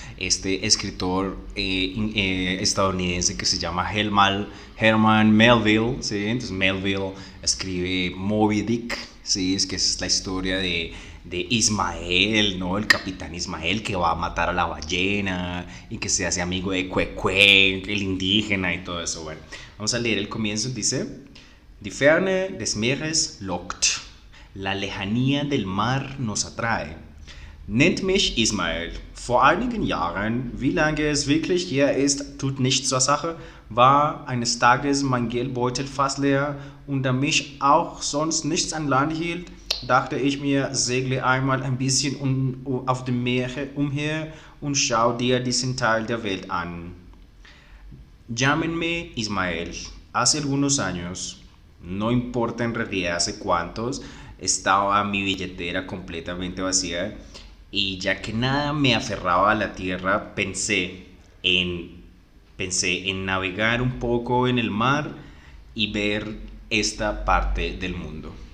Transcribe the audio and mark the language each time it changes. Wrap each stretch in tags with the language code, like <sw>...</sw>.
<es>Este escritor estadounidense que se llama Herman Melville, ¿sí? Entonces Melville escribe Moby Dick, ¿sí? Es que es la historia de Ismael, ¿no? El capitán Ismael que va a matar a la ballena y que se hace amigo de Cuecue, el indígena y todo eso. Bueno, vamos a leer el comienzo. Dice:</es> <de>Die Ferne des Meeres lockt.</de> <es>La lejanía del mar nos atrae.</es> <de>Nennt mich Ismael. Vor einigen Jahren, wie lange es wirklich her ist, tut nichts zur Sache, war eines Tages mein Geldbeutel fast leer und da mich auch sonst nichts an Land hielt, dachte ich mir, segle einmal ein bisschen auf dem Meer umher und schau dir diesen Teil der Welt an.</de> <es>Llámenme Ismael. Hace algunos años, no importa en realidad hace cuántos, estaba mi billetera completamente vacía y ya que nada me aferraba a la tierra, pensé en navegar un poco en el mar y ver esta parte del mundo.</es>